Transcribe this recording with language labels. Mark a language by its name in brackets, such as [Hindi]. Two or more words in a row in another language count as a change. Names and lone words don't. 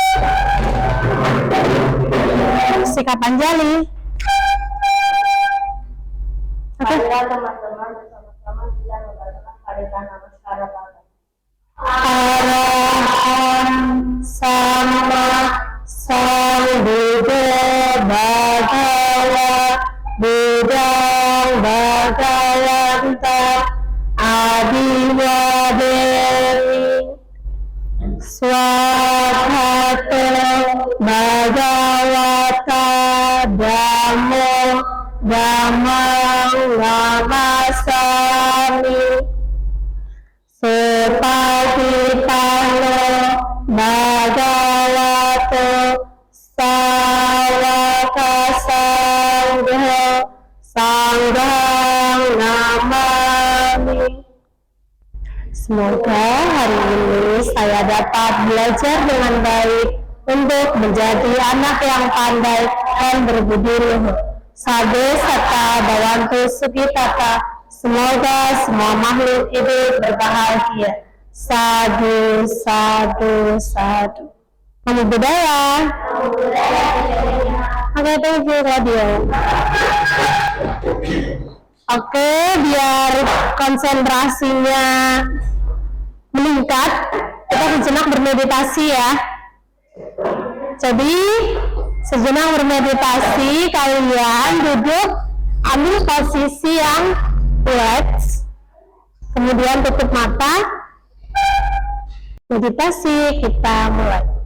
[Indonesian] Sikap Anjali. Oke. Teman-teman bersama-sama kita mengatakan harikan namaskara Bapa. [Pali] Arahan sama Sambuddha Bhagava Buddhang Bhagavanta Adiwadeni Swabhato Bhagavata Dhammo Dhammang Namasami Supatipano Bhagavato Sawaka Sangho Sanghang Namami. [Indonesian] Semoga hari ini saya dapat belajar dengan baik untuk menjadi anak yang pandai dan berbudi luhur. [Pali] Sabe Sata Bhavantu Sukhitata. [Indonesian] Semoga semua makhluk hidup berbahagia. [Pali] Sadu, sadu, sadu. Namo Buddhaya. [English] Oke, thank you Radio. [Indonesian] Oke, biar konsentrasinya meningkat, kita sejenak bermeditasi ya. Jadi, sejenak bermeditasi, kalian duduk, ambil posisi yang relax, kemudian tutup mata, meditasi, kita mulai.